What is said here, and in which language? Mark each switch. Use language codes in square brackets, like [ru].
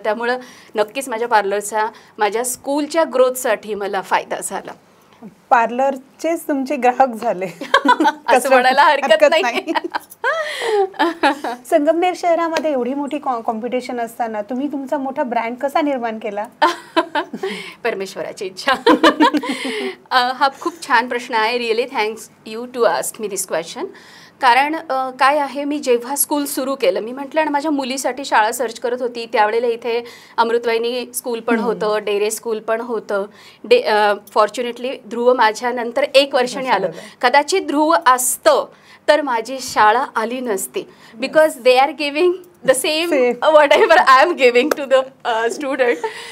[mr] त्यामुळं नक्कीच माझ्या पार्लरचा माझ्या स्कूलच्या ग्रोथसाठी मला फायदा झाला. पार्लरचेच तुमचे ग्राहक झाले असं म्हणायला हरकत नाही. संगमनेर शहरामध्ये एवढी मोठी कॉम्पिटिशन असताना तुम्ही तुमचा मोठा ब्रँड कसा निर्माण केला? परमेश्वराची इच्छा. हा खूप छान प्रश्न आहे. [en] Really thanks you to ask me this question. [mr] कारण काय आहे, मी जेव्हा स्कूल सुरू केलं, मी म्हटलं ना माझ्या मुलीसाठी शाळा सर्च करत होती त्यावेळेला इथे अमृतवाहिनी स्कूल पण होतं, डेरे स्कूल पण होतं. [en] fortunately [mr] ध्रुव माझ्यानंतर 1 वर्षाने आलं. कदाचित ध्रुव असतं तर माझी शाळा आली नसती, [en] Because they are giving the same whatever I am giving to the student.